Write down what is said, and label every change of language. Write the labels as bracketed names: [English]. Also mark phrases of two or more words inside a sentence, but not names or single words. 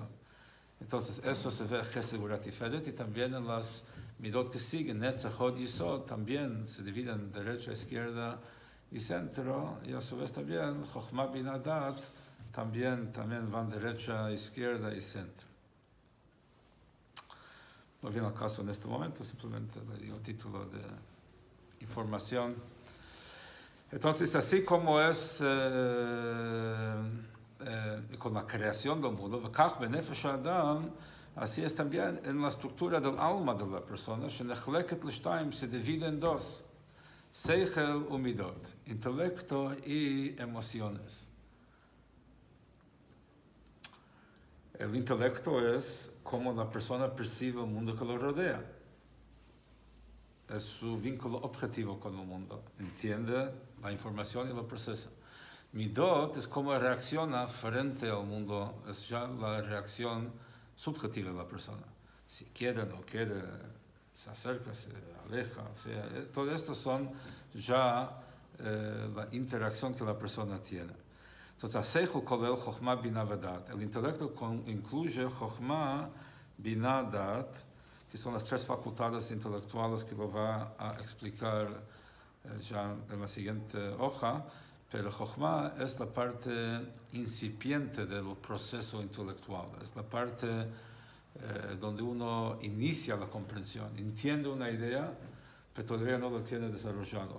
[Spanish] Entonces, eso se ve [Hebrew] חסד, גבורה, תפארת, [Spanish] y también en las midot que siguen, [Hebrew] נצח, הוד, יסוד, [Spanish] también se dividen en derecha, izquierda y centro, y a su vez también [Hebrew] חכמה, בינה, דעת, [Spanish] también van derecha, izquierda y centro. No viene al caso en este momento, simplemente le digo título de información. Entonces, así como es con la creación del mundo, [Hebrew] וכך בנפש האדם, [Spanish] así es también en la estructura del alma de la persona, [Hebrew] שנחלקת לשתיים, [Spanish] se divide en dos, [Hebrew] שכל ומידות, [Spanish] intelecto y emociones. El intelecto es cómo la persona percibe el mundo que lo rodea. Es su vínculo objetivo con el mundo. Entiende la información y lo procesa. Midot es cómo reacciona frente al mundo. Es ya la reacción subjetiva de la persona. Si quiere, no quiere, se acerca, se aleja. Todo esto son ya la interacción que la persona tiene. Entonces, [Hebrew] השכל כולל חוכמה, בינה ודעת. [Spanish] El intelecto incluye [Hebrew] חוכמה, בינה, דעת, [Spanish] que son las tres facultades intelectuales que lo va a explicar ya en la siguiente hoja, pero חוכמה es la parte incipiente del proceso intelectual, es la parte donde uno inicia la comprensión, entiende una idea, pero todavía no lo tiene desarrollado.